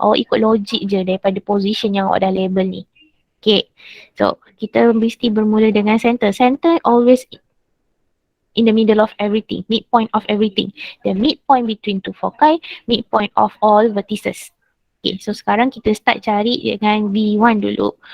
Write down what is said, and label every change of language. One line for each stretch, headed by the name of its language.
Malay: Awak ikut logik je daripada position yang awak dah label ni. Okay. So, kita mesti bermula dengan center.
English: Center always in the middle of everything. Midpoint of everything. The midpoint between two foci, midpoint of all vertices.
Malay: Okay, so sekarang kita start cari dengan V1 dulu.